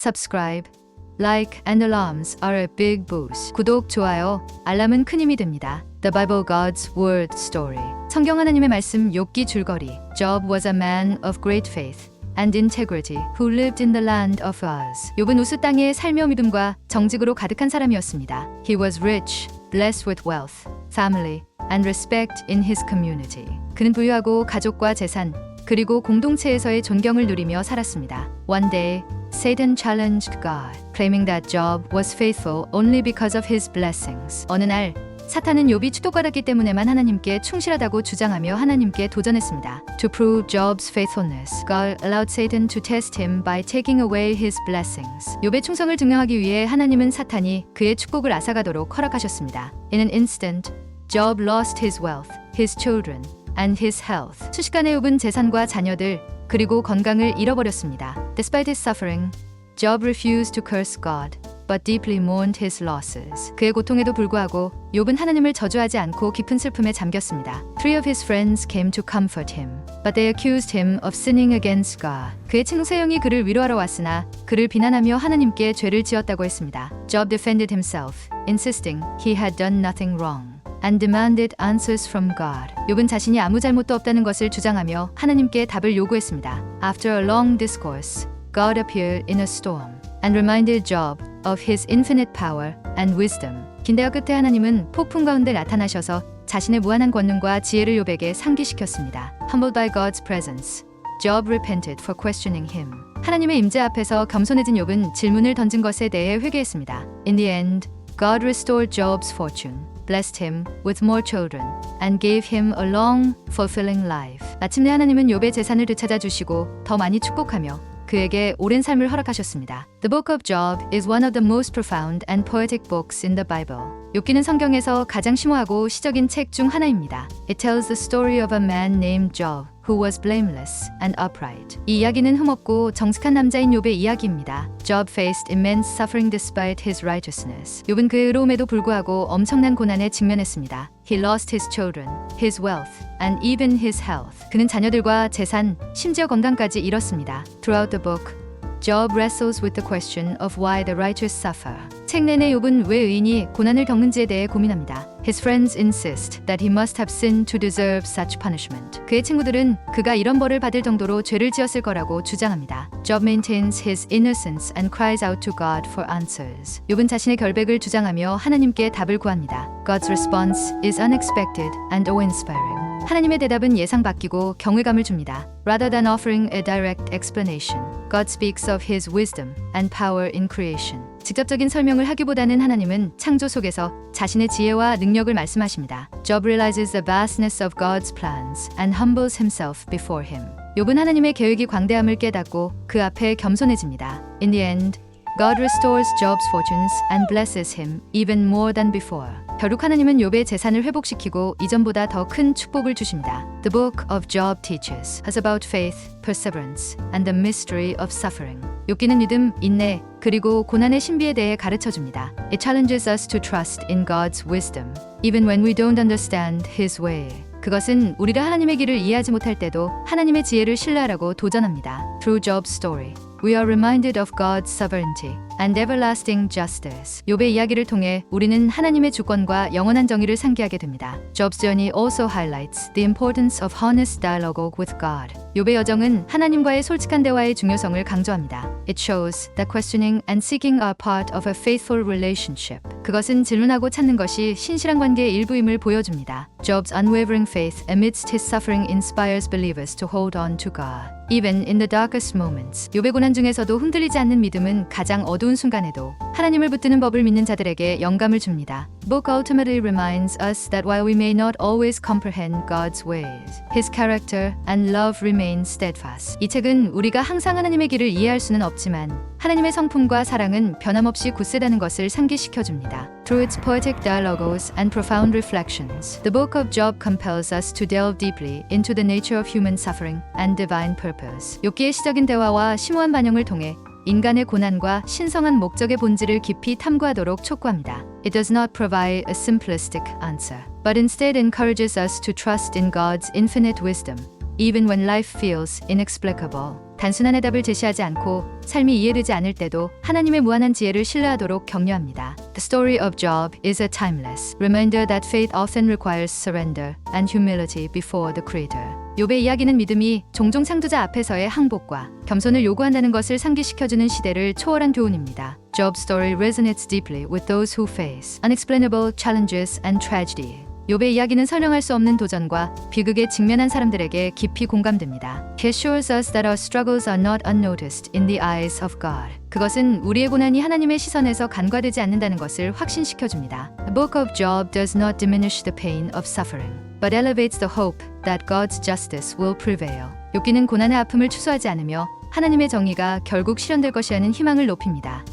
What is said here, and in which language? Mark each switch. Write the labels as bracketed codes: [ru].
[en] Subscribe, like and alarms are a big boost. [ko] 구독, 좋아요, 알람은 큰 힘이 됩니다. [en] The Bible God's Word Story. [ko] 성경 하나님의 말씀 욥기 줄거리. [en] Job was a man of great faith and integrity who lived in the land of Uz. [ko] 욥은 우스 땅에 살며 믿음과 정직으로 가득한 사람이었습니다. [en] He was rich, blessed with wealth, family, and respect in his community. [ko] 그는 부유하고 가족과 재산, 그리고 공동체에서의 존경을 누리며 살았습니다. [en] One day, Satan challenged God, claiming that Job was faithful only because of his blessings. [ko] 어느 날, 사탄은 욥이 축복받았기 때문에만 하나님께 충실하다고 주장하며 하나님께 도전했습니다. [en] To prove Job's faithfulness, God allowed Satan to test him by taking away his blessings. [ko] 욥의 충성을 증명하기 위해 하나님은 사탄이 그의 축복을 앗아가도록 허락하셨습니다. [en] In an instant, Job lost his wealth, his children, and his health. [ko] 순식간에 욥은 재산과 자녀들, 그리고 건강을 잃어버렸습니다. [en] Despite his suffering, Job refused to curse God, but deeply mourned his losses. [ko] 그의 고통에도 불구하고 욥은 하나님을 저주하지 않고 깊은 슬픔에 잠겼습니다. [en] Three of his friends came to comfort him, but they accused him of sinning against God. [ko] 그의 친구 세 명이 그를 위로하러 왔으나 그를 비난하며 하나님께 죄를 지었다고 했습니다. [en] Job defended himself, insisting he had done nothing wrong, and demanded answers from God. [ko] 욥은 자신이 아무 잘못도 없다는 것을 주장하며 하나님께 답을 요구했습니다. [en] After a long discourse, God appeared in a storm and reminded Job of his infinite power and wisdom. [ko] 긴 대화 끝에 하나님은 폭풍 가운데 나타나셔서 자신의 무한한 권능과 지혜를 욥에게 상기시켰습니다. [en] Humbled by God's presence, Job repented for questioning him. [ko] 하나님의 임재 앞에서 겸손해진 욥은 질문을 던진 것에 대해 회개했습니다. [en] In the end, God restored Job's fortune, blessed him with more children, and gave him a long, fulfilling life. [ko] 마침내 하나님은 욥의 재산을 되찾아 주시고 더 많이 축복하며 그에게 오랜 삶을 허락하셨습니다. [en] The Book of Job is one of the most profound and poetic books in the Bible. [ko] 욥기는 성경에서 가장 심오하고 시적인 책 중 하나입니다. [en] It tells the story of a man named Job, who was blameless and upright. [ko] 이 이야기는 흠없고 정직한 남자인 욥의 이야기입니다. [en] Job faced immense suffering despite his righteousness. [ko] 욥은 그의 의로움에도 불구하고 엄청난 고난에 직면했습니다. [en] He lost his children, his wealth, and even his health. [ko] 그는 자녀들과 재산, 심지어 건강까지 잃었습니다. [en] Throughout the book, Job wrestles with the question of why the righteous suffer. [ko] 책 내내 욥은 왜 의인이 고난을 겪는지에 대해 고민합니다. [en] His friends insist that he must have sinned to deserve such punishment. [ko] 그의 친구들은 그가 이런 벌을 받을 정도로 죄를 지었을 거라고 주장합니다. [en] Job maintains his innocence and cries out to God for answers. [ko] 욥은 자신의 결백을 주장하며 하나님께 답을 구합니다. [en] God's response is unexpected and awe-inspiring. [ko] 하나님의 대답은 예상 바뀌고 경외감을 줍니다. [en] Rather than offering a direct explanation, God speaks of his wisdom and power in creation. [ko] 직접적인 설명을 하기보다는 하나님은 창조 속에서 자신의 지혜와 능력을 말씀하십니다. [en] Job realizes the vastness of God's plans and humbles himself before him. [ko] 욥은 하나님의 계획이 광대함을 깨닫고 그 앞에 겸손해집니다. [en] In the end, God restores Job's fortunes and blesses him even more than before. [ko] 결국 하나님은 욥의 재산을 회복시키고 이전보다 더 큰 축복을 주십니다. [en] The book of Job teaches us about faith, perseverance, and the mystery of suffering. [ko] 욥기는 믿음, 인내, 그리고 고난의 신비에 대해 가르쳐줍니다. [en] It challenges us to trust in God's wisdom, even when we don't understand His way. [ko] 그것은 우리가 하나님의 길을 이해하지 못할 때도 하나님의 지혜를 신뢰하라고 도전합니다. [en] Through Job's story, we are reminded of God's sovereignty and everlasting justice. [ko] 욥의 이야기를 통해 우리는 하나님의 주권과 영원한 정의를 상기하게 됩니다. [en] Job's journey also highlights the importance of honest dialogue with God. [ko] 욥의 여정은 하나님과의 솔직한 대화의 중요성을 강조합니다. [en] It shows that questioning and seeking are part of a faithful relationship. [ko] 그것은 질문하고 찾는 것이 신실한 관계의 일부임을 보여줍니다. [en] Job's unwavering faith amidst his suffering inspires believers to hold on to God. Even in the darkest moments. [ko] 욥의 고난 중에서도 흔들리지 않는 믿음은 가장 어두운 순간에도 하나님을 붙드는 법을 믿는 자들에게 영감을 줍니다. [en] The book ultimately reminds us that while we may not always comprehend God's ways, His character and love remain steadfast. [ko] 이 책은 우리가 항상 하나님의 길을 이해할 수는 없지만 하나님의 성품과 사랑은 변함없이 굳세다는 것을 상기시켜줍니다. [en] Through its poetic dialogues and profound reflections, the book of Job compels us to delve deeply into the nature of human suffering and divine purpose. [ko] 욥기의 시적인 대화와 심오한 반영을 통해 인간의 고난과 신성한 목적의 본질을 깊이 탐구하도록 촉구합니다. [en] It does not provide a simplistic answer, but instead encourages us to trust in God's infinite wisdom, even when life feels inexplicable. [ko] 단순한 해답을 제시하지 않고 삶이 이해되지 않을 때도 하나님의 무한한 지혜를 신뢰하도록 격려합니다. [en] The story of Job is a timeless reminder that faith often requires surrender and humility before the Creator. [ko] 욥의 이야기는 믿음이 종종 창조자 앞에서의 항복과 겸손을 요구한다는 것을 상기시켜주는 시대를 초월한 교훈입니다. [en] Job's story resonates deeply with those who face unexplainable challenges and tragedy. [ko] 욥의 이야기는 설명할 수 없는 도전과 비극에 직면한 사람들에게 깊이 공감됩니다. [en] He assures us that our struggles are not unnoticed in the eyes of God. [ko] 그것은 우리의 고난이 하나님의 시선에서 간과되지 않는다는 것을 확신시켜줍니다. [en] The book of Job does not diminish the pain of suffering, but elevates the hope that God's justice will prevail. [ko] 욥기는 고난의 아픔을 추수하지 않으며 하나님의 정의가 결국 실현될 것이라는 희망을 높입니다.